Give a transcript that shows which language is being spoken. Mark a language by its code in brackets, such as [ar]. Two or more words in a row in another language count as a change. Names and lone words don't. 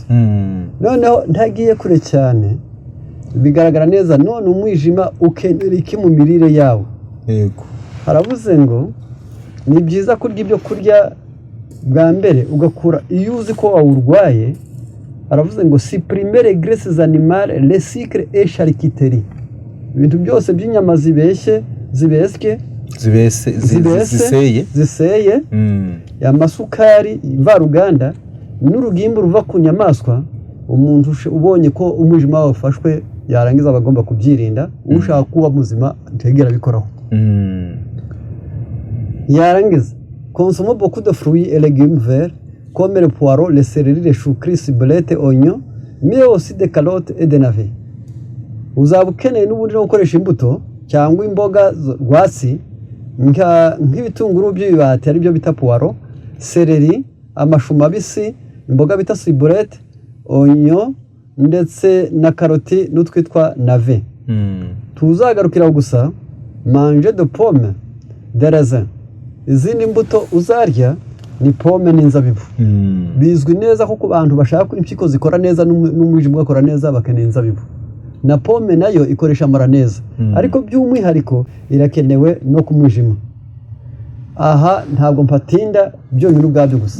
[rw] Noneho ntagiye kure cyane bigaragara neza none umwijima ukenera iki mu mirire yawe. Yego. Haravuze ngo ni byiza kurya ibyo kurya bwa mbere ugakura iyo uzi ko wawurwaye. Aravuze ngo [fr] supprimer les graisses animales, les sucres et charcuterie. [rw] Ibintu byose by'inyama zibeshye, ziseye, amasukari mvaruganda n'urugimbu ruva ku nyamaswa. Umuntu ubonye ko umwijima wafashwe yarangiza abagomba kubyirinda. Ushaka kuba muzima ntegera bikoraho. [fr] Yarangiza consomme beaucoup de fruits et légumes verts comme le poireau, le céleri, les choux, ciboulette, oignons, mais aussi des carottes et des navets. [rw] Uzaba ukeneye n'ubundi no gukoresha imbuto cyangwa imboga rwatsi nk'ibitunguru by'ibibati ari byo bita poireau, céleri, amashu mabisi, imboga bita ciboulette, oignon ndetse na karoti n'utwitwa navet. Tuzagarukira gusa [fr] manger de pomme, de raisin. [rw] Izindi mbuto uzarya ni pome n'inzabibu. Bizwi neza ko ku bantu bashaka impyiko zikora neza n'umwijima ugakora neza bakeneye inzabibu. Na pome nayo ikoresha amara neza, ariko by'umwihariko irakenewe no ku mwijima. Aha ntabwo mpatinda byonyine ubwabyo gusa.